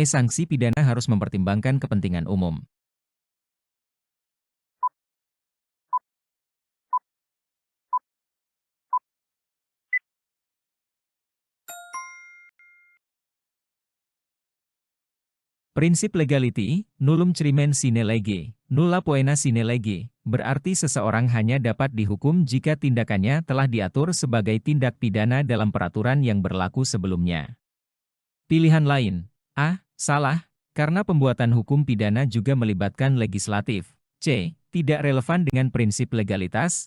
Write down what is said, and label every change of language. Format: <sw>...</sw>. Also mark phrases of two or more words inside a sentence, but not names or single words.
<id>Sanksi pidana harus mempertimbangkan kepentingan umum.</id> <la>Prinsip legality, nullum crimen sine lege, nulla poena sine lege,</la> <id>berarti seseorang hanya dapat dihukum jika tindakannya telah diatur sebagai tindak pidana dalam peraturan yang berlaku sebelumnya. Pilihan lain, A. Salah, karena pembuatan hukum pidana juga melibatkan legislatif. C. Tidak relevan dengan prinsip legalitas.</id>